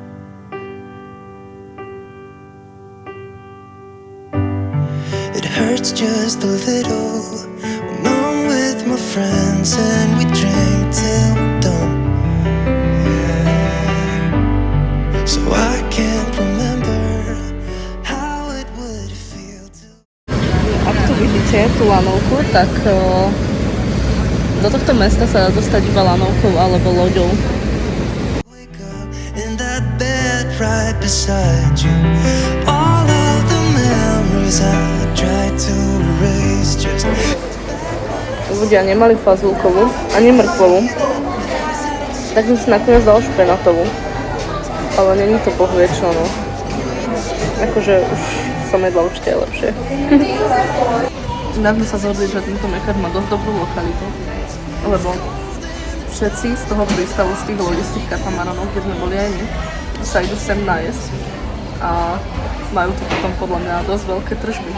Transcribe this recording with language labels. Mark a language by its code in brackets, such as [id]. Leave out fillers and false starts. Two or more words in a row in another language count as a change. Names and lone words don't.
[en] It hurts just a little when I'm with my friends and we drink till we're done. Yeah. So I can't remember how it would feel to. [sk] Ak tu vidíte tú lanovku, tak do tohto mesta sa dá dostať iba lanovkou alebo loďou. [en] Wake up in that bed right beside you. All of the memories I tried to erase just. [sk] Ľudia nemali fazulkovú ani mrkvovú, tak som si nakoniec dal špenatovú. Ale není to bohvie čo, no. Akože už som jedla určite aj lepšie. Inak sme sa zhodli, že tento mekar má dosť dobrú lokalitu, lebo všetci z toho prístavu, z tých lodí, z tých katamaranov, kde sme boli aj my, sa idú sem najesť a majú tu potom podľa mňa dosť veľké tržby.